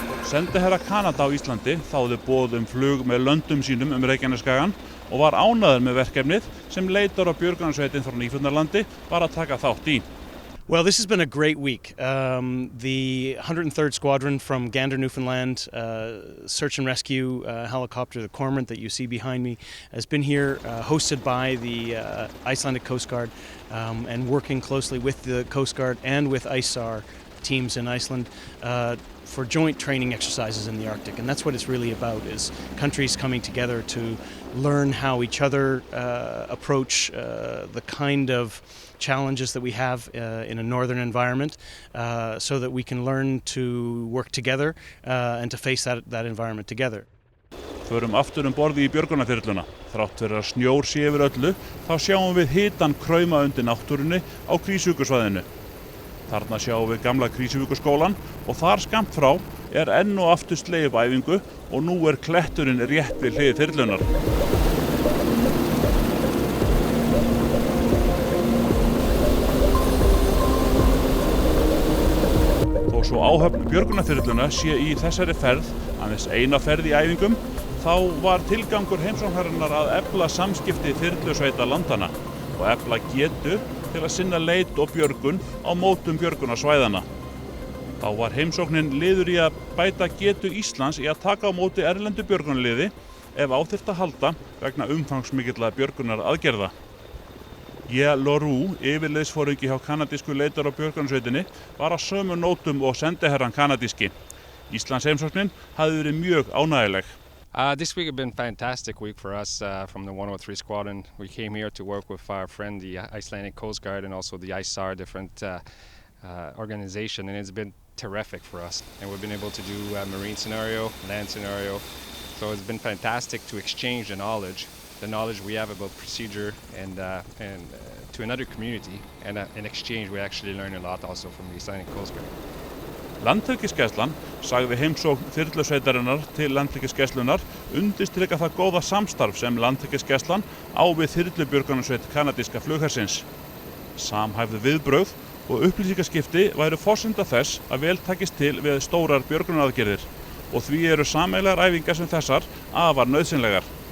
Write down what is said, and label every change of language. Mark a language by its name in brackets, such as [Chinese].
[Icelandic] Sendiherra Kanada á Íslandi þáði boð flug með löndum sínum Reykjanesskagann og var ánægður með verkefnið sem leitar- og björgunarsveitin frá Nýfundnalandi var að taka þátt í. [English] Well, this has been a great week. The 103rd Squadron from Gander, Newfoundland, search and rescue helicopter, the Cormorant that you see behind me, has been here hosted by the Icelandic Coast Guard and working closely with the Coast Guard and with ISAR teams in Iceland for joint training exercises in the Arctic. And that's what it's really about, is countries coming together to learn how each other approach the kind of challenges that we have in a northern environment so that we can learn to work together and to face that environment together. [Icelandic] Förum aftur borði í björgunarþyrluna. Þrátt fyrir að snjór sé yfir öllu, þá sjáum við hitann krauma undir náttúrunni á Krýsuvíkursvæðinu. Þarna sjáum við gamla Krýsuvíkurskólann og þar skammt frá enn og aftur slegið upp æfingu og nú kletturinn rétt við hlið þyrlunnar. Þó svo áhöfn björgunarþyrluna sé í þessari ferð, aðeins eina ferð í æfingum, þá var tilgangur heimsóknarinnar að efla samskipti þyrlusveita landanna og efla getu til að sinna leit og björgun á mótum björgunarsvæðanna. Þá var heimsóknin liður í að bæta getu Íslands í að taka á móti erlendu björgunarliði ef á þyrfti að halda vegna umfangsmikilla björgunaraðgerða. Lorú, yfirliðsforingi hjá kanadísku leitar- og björgunarsveitinni, var á sömu nótum og sendiherrann kanadíski. Íslands heimsóknin hafði verið mjög ánægjuleg. [English] This week has been a fantastic week for us from the 103 Squadron. We came here to work with our friend, the Icelandic Coast Guard, and also the ISAR, different organization, and it's been terrific for us. And we've been able to do a marine scenario, land scenario, so it's been fantastic to exchange the knowledge we have about procedure and to another community, and in exchange we actually learn a lot also from the Icelandic Coast Guard. [Icelandic] Landhelgisgæslan sagði heimsókn þyrlusveitarinnar til Landhelgisgæslunnar undirstrika það góða samstarf sem Landhelgisgæslan á við þyrlubjörgunarsveit kanadíska flughersins. Samhæfð viðbrögð og upplýsingaskipti væru forsenda þess að vel takist til við stórar björgunaraðgerðir og því eru sameiginlegar æfingar sem þessar afar nauðsynlegar.